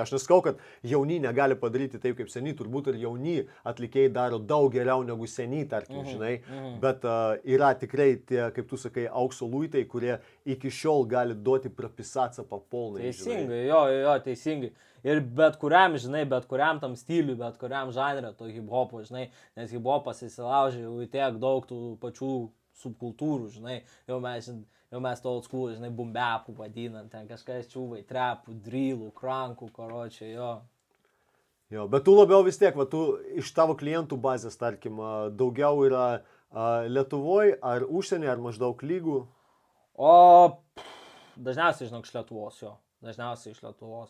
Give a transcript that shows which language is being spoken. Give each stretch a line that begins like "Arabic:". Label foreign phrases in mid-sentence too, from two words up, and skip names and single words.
Lithuanian: Aš neskau, kad jauni negali padaryti taip kaip seniai, turbūt ir jauni atlikėjai daro daug geriau negu seniai, tarkim, žinai, bet yra tikrai tie, kaip tu sakai, aukso luitai, kurie iki šiol gali duoti prapisacą papolnai. Teisingai, teisingai. Ir bet kuriam tam stiliui, bet kuriam žanrė to hip-hopo, žinai, nes hip-hopas įsilaužė jau į tiek daug tų pačių subkultūrų, žinai, jau mes to
English: old school,
Lithuanian: žinai, bumbepų vadinam, ten kažkas čiūvai, trepų, drillų, krankų, karočiai, Jo, bet tu labiau vis tiek, va, tu iš tavo klientų bazės, tarkim, daugiau yra Lietuvoje, ar užsienį, ar maždaug lygų? Dažniausiai, žinok, iš Lietuvos.